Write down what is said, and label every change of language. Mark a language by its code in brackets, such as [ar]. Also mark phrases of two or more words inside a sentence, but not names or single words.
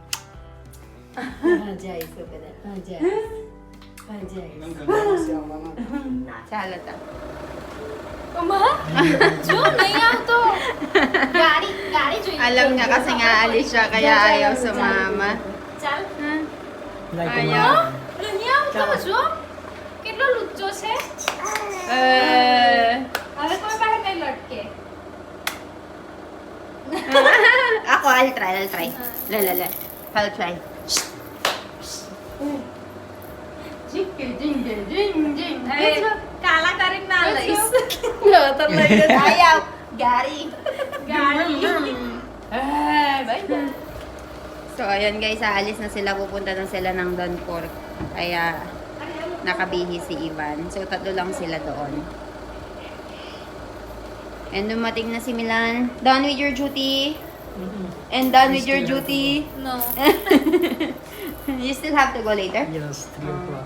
[gu] હા જઈશું બધા હા જઈશ ચાલો તો. અમા જો નહીં આવતો ગાડી ગાડી જોઈએ [tl] Alam niya kasi nga alis siya kaya ayaw sumama. [gu] ચાલ [en] Like [tl] Ayaw. [gu] નહીં આવતો જો કેટલો લુચ્ચો છે હવે કોઈ પાસે નહીં લટકે [tl] Ako, [en] I'll try. La. I'll try. [gu] હવે કાલા કરીને ના લઈશ [tl] Ayaw. Gary. [gu] ગાડી બાય [tl] So, ayun guys, aalis na sila. Pupunta na sila ng Don Pork. Kaya, nakabihi si Ivan. So, tatlo lang sila doon. And dumating na si Milan. [en] Done with your duty. And done with your duty. no You still have to go later? Yes, 3 o'clock.